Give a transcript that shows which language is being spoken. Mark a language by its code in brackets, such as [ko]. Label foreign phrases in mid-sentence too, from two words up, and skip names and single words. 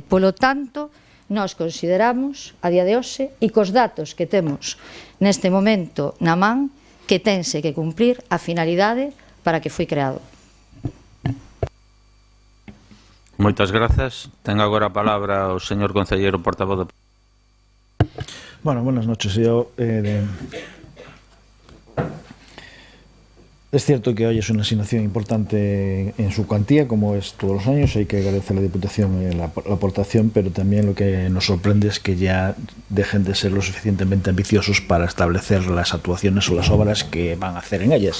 [gl] Polo tanto, nós consideramos, a día de hoxe, e cos datos que temos neste momento na man, que tense que cumprir a finalidade para que foi creado. Moitas grazas. Ten agora a palabra o señor concelleiro portavoz do... [es] Bueno, buenas noches. Yo, es cierto que hoy es una asignación importante en su cuantía, como es todos los años. Hay que agradecer a la Diputación la aportación, pero también lo que nos sorprende es que ya dejen de ser lo suficientemente ambiciosos para establecer las actuaciones o las obras que van a hacer en ellas.